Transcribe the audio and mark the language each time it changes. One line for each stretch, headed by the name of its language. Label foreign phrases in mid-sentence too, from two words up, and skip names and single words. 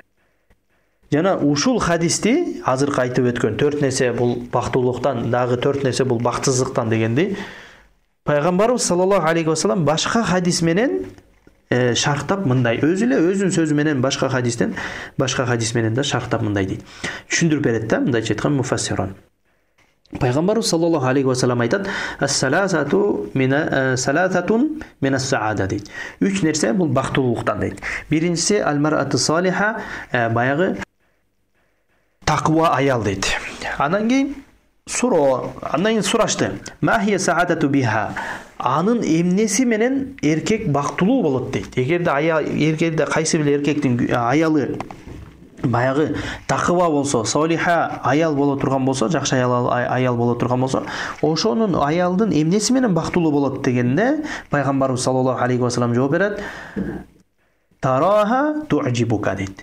Kyrgyz: Жана ушул хадисти азыркы айтып өткөн 4 нерсе бул бактылуулуктан, дагы 4 нерсе бул бактсыздыктан дегенди пайгамбарыбыз
Arabic: صلى الله عليه وسلم
Kyrgyz: башка хадис менен шарктап мындай, өзүнүн сөзү менен башка хадис менен да шарктап мындай дейт. Түшүндүрүп берет да, мындайча айткан муфассирон. Пайгамбарыбыз саллаллаху алейхи вассалам айтат:
Arabic: "الثلاثةُ من السعادة" дейт.
Kyrgyz: 3 нерсе бул бактылуулуктан дейт.
Arabic: Биринчиси المرأة الصالحة,
Kyrgyz: баягы таква аял дейт. Андан кийин сурашты.
Arabic: ما هي سعادته بها.
Kyrgyz: Анын эмнеси менен эркек бактылуу болот дейт. Эгерде кайсы бир эркектин аялы баягы таква болсо, солиха аял боло турган болсо, жакшы аял боло турган болсо, ошонун аялдын эмнеси менен бактылуу болот дегенде пайгамбарыбыз
Arabic: صلى الله عليه وسلم
Kyrgyz: жооп берет:
Arabic: "تراها تعجبك"
Kyrgyz: дейт.